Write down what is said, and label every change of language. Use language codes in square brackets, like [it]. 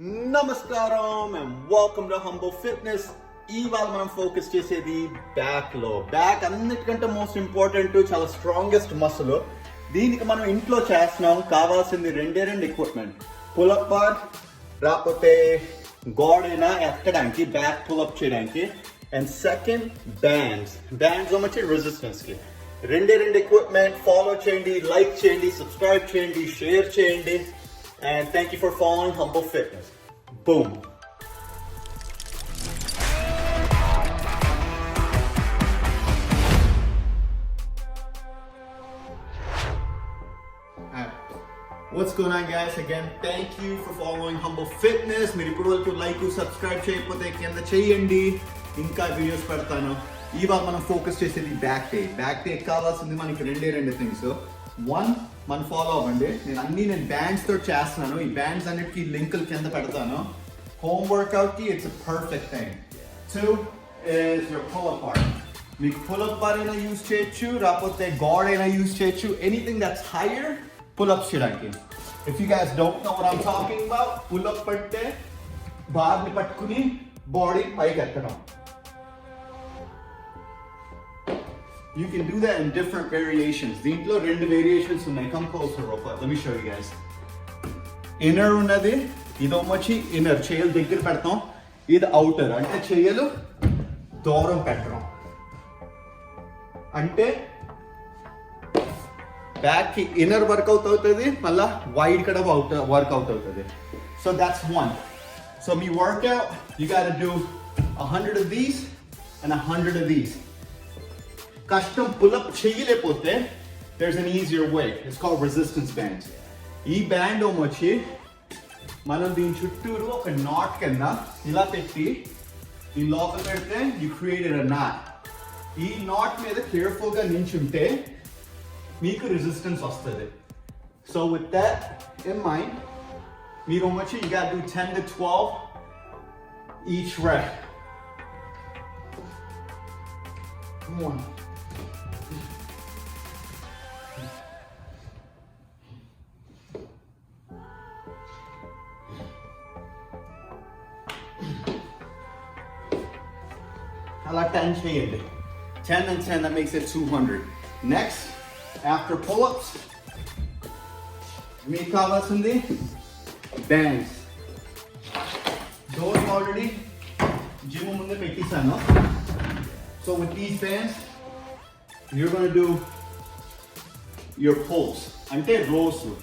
[en] Namaskaram and welcome to Humble Fitness. [te] ఇవాళ మనం focus చేసేది బ్యాక్ లో. బ్యాక్ అన్నిటికంటే మోస్ట్ ఇంపార్టెంట్, చాలా స్ట్రాంగెస్ట్ మసిల్. దీనికి మనం ఇంట్లో చేస్తున్నాం. కావాల్సింది రెండే ఎక్విప్మెంట్, పుల్అప్ బార్ రాకపోతే గోడైనా ఎక్కడానికి, బ్యాక్ పుల్అప్ చేయడానికి. అండ్ సెకండ్ బ్యాండ్స్ వచ్చి రెసిస్టెన్స్ కి. రెండే ఎక్విప్మెంట్. ఫాలో చేయండి, లైక్ చేయండి, సబ్స్క్రైబ్ చేయండి, షేర్ చేయండి. [en] And thank you for following Humble Fitness. Boom. What's going on, guys? Again, thank you for following Humble Fitness. [te] మీరు ఇప్పుడు వరకు లైక్ సబ్స్క్రైబ్ చేయకపోతే కింద చేయండి, ఇంకా వీడియోస్ పెడతాను. ఇవాళ మనం ఫోకస్ చేసేది బ్యాక్ డే కావాల్సింది మనకి రెండే థింగ్స్. వన్, మనం ఫాలో అవ్వండి. నేను బ్యాండ్స్ తో చేస్తున్నాను. ఈ బ్యాండ్స్ అన్నిటికీ లింకులు కింద పెడతాను. హోమ్ వర్కౌట్ కి [en] It's perfect thing. 2 is your pull-up bar. [te] మీకు పుల్అప్ బార్ అయినా యూజ్ చేయొచ్చు, రాకపోతే గాడ్ అయినా యూజ్ చేయొచ్చు. [en] Anything that's higher pull ups చేయడానికి. If you guys don't know what I'm talking about, [te] pull up పడితే బార్ ని పట్టుకుని బాడీ పైకి ఎత్తడం. [en] You can do that in different variations. [te] దీంట్లో రెండు వేరియేషన్స్ ఉన్నాయి. [en] Come closer real quick. Let me show you guys. [te] Inner ఉన్నది, ఇది వచ్చి ఇన్నర్, చేయలు దగ్గర పెడతాం. ఇది అవుటర్, అంటే చేయలు దూరం పెట్టడం. అంటే బ్యాక్ కి ఇన్నర్ వర్కౌట్ అవుతుంది, మళ్ళా వైడ్ కూడా వర్కౌట్ అవుతుంది. [en] So that's one. So [te] మీ work out, [en] you gotta do 100 of these and 100 of these. [te] కష్టం పుల్అప్ చేయలేకపోతే [en] there's an easier way. It's called resistance bands. [te] ఈ బ్యాండ్ వచ్చి మనం దీని చుట్టూరు ఒక నాట్ కింద ఇలా పెట్టి ఈ లోపల పెడితే [en] you created a knot. [te] ఈ నాట్ మీద కేర్ఫుల్ గా నించుంటే మీకు రెసిస్టెన్స్ వస్తుంది. [en] So with that in mind, [te] మీరు వచ్చి [en] you gotta do 10 to 12 each rep. Come on. [te] అలా 10 చేయండి. [en] 10 and 10, that makes it 200. Next, after pull-ups, మీకు కావాల్సింది bands. Those already [te] జిమ్ ముందే పెట్టేశాను. [en] So with these bands, you're going to do your pulls. [te] అంటే [en] rows.